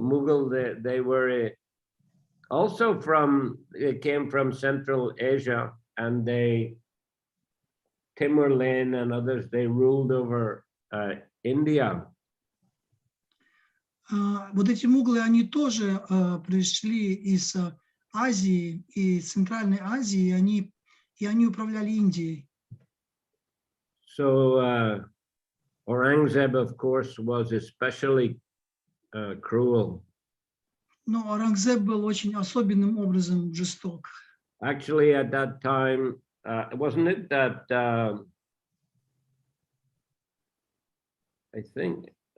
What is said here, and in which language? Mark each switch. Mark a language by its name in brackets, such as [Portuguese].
[English] Mughal, they were also they came from Central Asia, and Timur-Len and others, they ruled over India. [Russian] Вот эти муглы, они тоже пришли из Азии и Центральной Азии, и они управляли Индией. [English] So Aurangzeb, of course, was especially cruel. [Russian] Но Aurangzeb был очень особенным образом жесток. [English] Actually, at that time, wasn't it that I think